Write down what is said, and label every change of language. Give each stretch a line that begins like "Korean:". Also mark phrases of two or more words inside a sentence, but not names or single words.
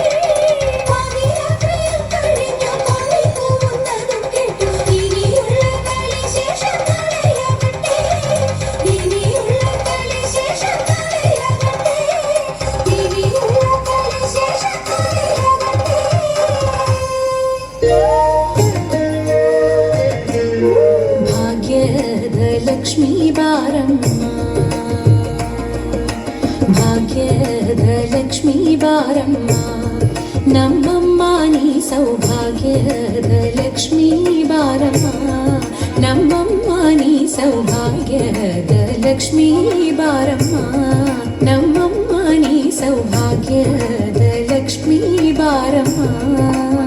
Malayalam: പാതിരാത്രിയും കഴിഞ്ഞു കോഴി കൂവുന്നതും കേട്ടു ഇനിയുള്ള കളി ശേഷം നാളെയാകട്ടെ. ഇനിയുള്ള കളി ശേഷം നാളെയാകട്ടെ. ഇനിയുള്ള കളി ശേഷം നാളെയാകട്ടെ.
Kannada: ಭಾಗ್ಯದ ಲಕ್ಷ್ಮೀ ಬಾರಮ್ಮ, ಭಾಗ್ಯದ ಲಕ್ಷ್ಮೀ ಬಾರಮ್ಮ, ನಮ್ಮಮ್ಮ ನೀ ಸೌಭಾಗ್ಯದ ಲಕ್ಷ್ಮೀ ಬಾರಮ್ಮ, ನಮ್ಮಮ್ಮ ನೀ ಸೌಭಾಗ್ಯದ ಲಕ್ಷ್ಮೀ ಬಾರಮ್ಮ, ನಮ್ಮಮ್ಮ ನೀ ಸೌಭಾಗ್ಯದ ಲಕ್ಷ್ಮೀ ಬಾರಮ್ಮ.